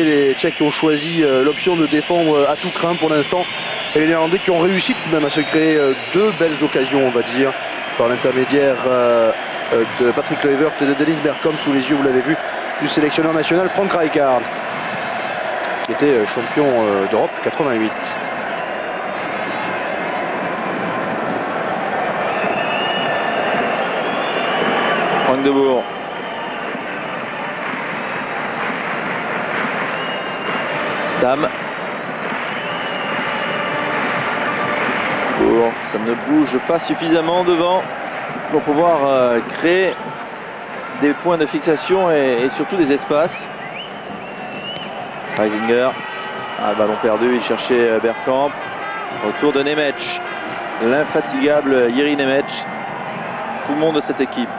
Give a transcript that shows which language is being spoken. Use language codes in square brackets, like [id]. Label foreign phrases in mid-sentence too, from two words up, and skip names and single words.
[fr] Les Tchèques ont choisi l'option de défendre à tout crin pour l'instant. Et les Néerlandais qui ont réussi tout de même à se créer deux belles occasions, on va dire, par l'intermédiaire de Patrick Kluivert et de Dennis Bergkamp, sous les yeux, vous l'avez vu, du sélectionneur national Frank Rijkaard, qui était champion d'Europe 88. Frank de Boer. Stam. Boer, ça ne bouge pas suffisamment devant pour pouvoir créer des points de fixation et surtout des espaces. Reisinger, ballon perdu, il cherchait Bergkamp. Autour de Nemec, l'infatigable Jiri Nemec, poumon de cette équipe.